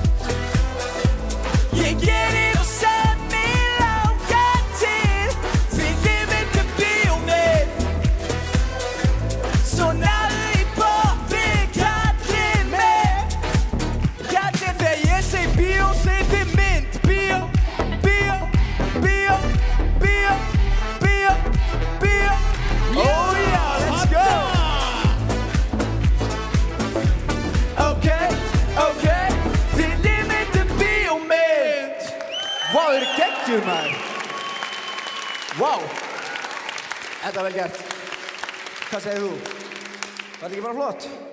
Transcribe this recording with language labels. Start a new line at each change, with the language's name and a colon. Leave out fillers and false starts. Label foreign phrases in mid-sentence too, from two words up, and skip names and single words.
Icelandic: Ég geri það sem mig langar til. Fylgðu mig til bíómynd. Svo náðu í poppið, kallinn minn. Kallinn, þegar ég segi bíó, segi þið mynd. Bíó.
English: Oh yeah, let's go.
Icelandic: Ok, fylgðu mig til bíómynd. Vá, þau eru geggjur, maður. Vá. Þetta er vel gert. Hvað segir þú? Var þetta ekki bara flott?